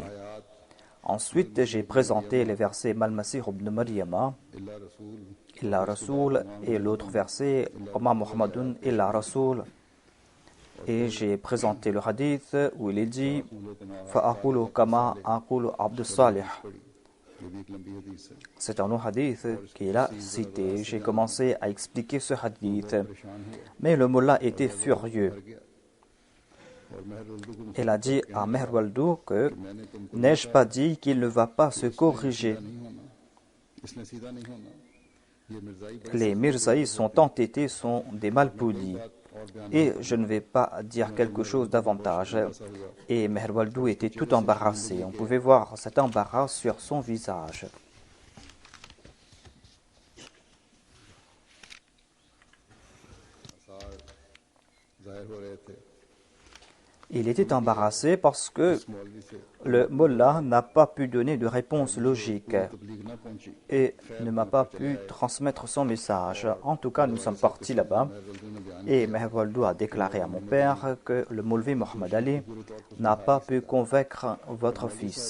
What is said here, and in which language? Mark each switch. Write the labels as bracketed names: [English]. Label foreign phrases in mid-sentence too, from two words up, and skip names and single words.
[Urdu] आयात [French] Ensuite, j'ai présenté les versets [Arabic] ما المسيح ابن مريم, إلا رسول إلا رسول, [French] et l'autre verset [Arabic] وما محمد إلا رسول. [French] Et j'ai présenté le hadith où il est dit [Arabic] فأقول كما أقول عبد الصالح. [Urdu] یہ بھی ایک لمبی حدیث ہے [French] C'est un long hadith qu'il a cité. J'ai commencé à expliquer ce hadith. Mais le mullah était furieux. [Urdu] اور مہر ولدو کو [French] Il a dit à Meher Waldou que [Urdu] میں نے تم کو [French] n'ai-je pas dit qu'il ne va pas se corriger? [Urdu] نہیں ہونا اس نے سیدھا نہیں ہونا یہ مرزائی [French] Les Mirzaïs sont entêtés, sont des malpolis. Et je ne vais pas dire quelque chose davantage. Et Meher Waldou était tout embarrassé. On pouvait voir cet embarras sur son visage. [Urdu] ظاہر ہو رہے تھے [French] Il était embarrassé parce que le mollah n'a pas pu donner de réponse logique et ne m'a pas pu transmettre son message. En tout cas, nous sommes partis là-bas et Mehwaldo a déclaré à mon père que le Maulvi Mohammed Ali n'a pas pu convaincre votre fils.